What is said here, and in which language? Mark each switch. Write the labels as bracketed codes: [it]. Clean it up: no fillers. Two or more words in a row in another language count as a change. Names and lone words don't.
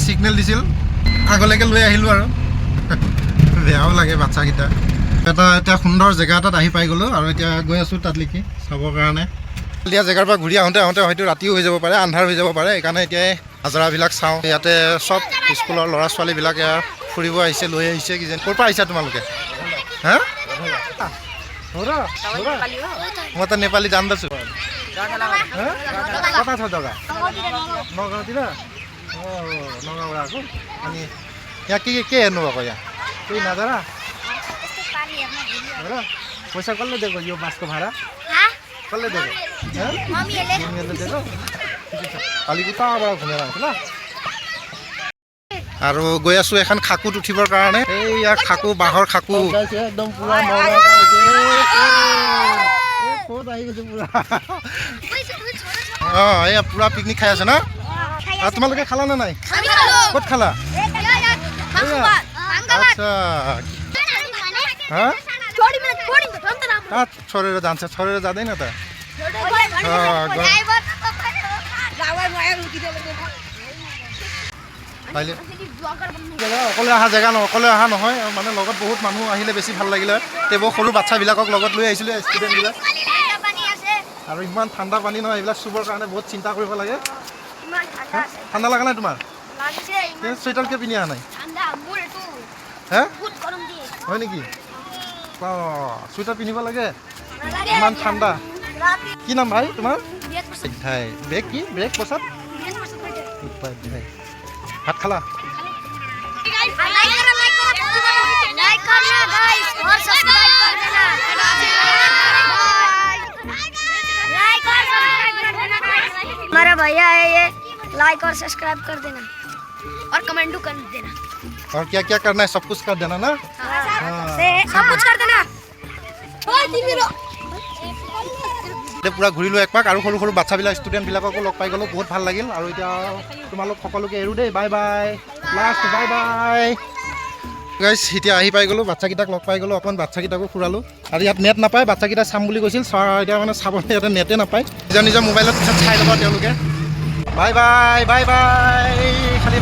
[as] ছিগনেল দিছিল আগলৈকে লৈ আহিলোঁ আৰু বেয়াও লাগে বাচ্চাকেইটা এতিয়া সুন্দৰ জেগা এটাত আহি পাই গ'লোঁ আৰু এতিয়া গৈ আছোঁ তাত লিখি চাবৰ কাৰণে দিয়া জেগাৰ পৰা ঘূৰি আহোঁতে হয়তো ৰাতিও হৈ যাব পাৰে আন্ধাৰ হৈ যাব পাৰে সেইকাৰণে এতিয়াই নাজাৰাবিলাক চাওঁ ইয়াতে চব স্কুলৰ ল'ৰা ছোৱালীবিলাক ফুৰিব আহিছে লৈ আহিছে কিজানি ক'ৰ পৰা আহিছা তোমালোকে হা মই তো [ne] नेपाली जान्दछु कता छ जग्गा नगाउँतिर नगाउँबाट आएको अनि यहाँ के हेर्नुभएको यहाँ केही नजारा पैसा कसले दिएको यो बासको भाडा कसले दिएको मम्मीले दिएको काली उताबाट घुमेर आउँछ ल [as] আৰু গৈ আছোঁ এখন খাকুত উঠিবৰ কাৰণে এইয়া খাকু বাঁহৰ খাকু একদম পুৰা এয়া পুৰা পিকনিক খাই আছে না তোমালোকে খালা নে নাই ক'ত খালা আচ্ছা [ne] छोडेर जान्छ छोडेर जाँदैन त [as] অকলে অহা জেগা অকলে অহা নহয় মানে লগত বহুত মানুহ আহিলে বেছি ভাল লাগিলে তেবোৰ সৰু বাচ্চাবিলাকক লগত লৈ আহিছিলোঁ ষ্টুডেণ্টবিলাক আৰু ইমান ঠাণ্ডা পানী নহয় এইবিলাক চুবৰ কাৰণে বহুত চিন্তা কৰিব লাগে ঠাণ্ডা লগা নাই তোমাৰ চুৱেটাৰ কিয় পিন্ধি অহা নাই হে হয় নেকি চুৱেটাৰ পিন্ধিব লাগে ইমান ঠাণ্ডা কি নাম ভাই তোমাৰ ব্ৰেক কি ব্ৰেক পচাত ভাত খালা [hi] हमारा भैया है ये लाइक और सब्सक्राइब कर देना और कमेंट कर देना और क्या क्या करना है सब कुछ कर देना ना सब कुछ कर देना [as] পুৰা ঘূৰিলোঁ এক পাক আৰু সৰু সৰু বাচ্চাবিলাক ষ্টুডেণ্টবিলাককো লগ পাই গ'লোঁ বহুত ভাল লাগিল আৰু এতিয়া তোমালোক সকলোকে এৰো দেই [en] bye bye last bye bye guys [as] এতিয়া আহি পাই গ'লোঁ বাচ্চাকেইটাক লগ পাই গ'লোঁ অকণমান বাচ্চাকেইটাকো ফুৰালোঁ আৰু ইয়াত নেট নাপায় বাচ্চাকেইটা চাম বুলি কৈছিল এতিয়া মানে চাবলৈ ইয়াতে নেটে নাপায় নিজৰ মোবাইলত পিছত চাই ল'বা তেওঁলোকে [en] bye bye bye bye [as] খালি